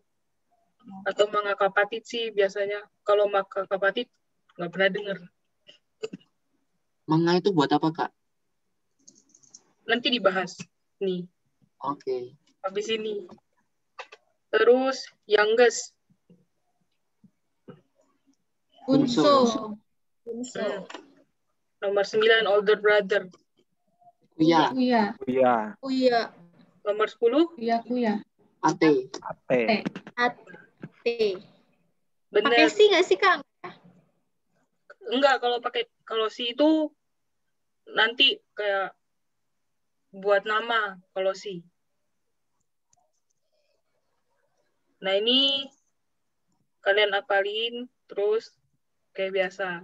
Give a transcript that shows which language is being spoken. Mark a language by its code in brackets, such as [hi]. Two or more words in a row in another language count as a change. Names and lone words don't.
[id] Atau [tl] manga kapatit [id] sih biasanya. Kalau [tl] manga kapatit [id] nggak pernah dengar. Manga itu buat apa, Kak? Nanti dibahas. Nih, Oke. habis ini. Terus, youngest. Bunso. Bunso. [tl] Nomor 9, [en] older brother. [id] Kuya. Kuya. Kuya. Uya. Nomor 10, Kuya. Ate. Ate. Ate. bener. Pakai si nggak sih, Kak? Enggak, kalau si itu nanti kayak buat nama kalau si. Nah, ini kalian apalin terus kayak biasa.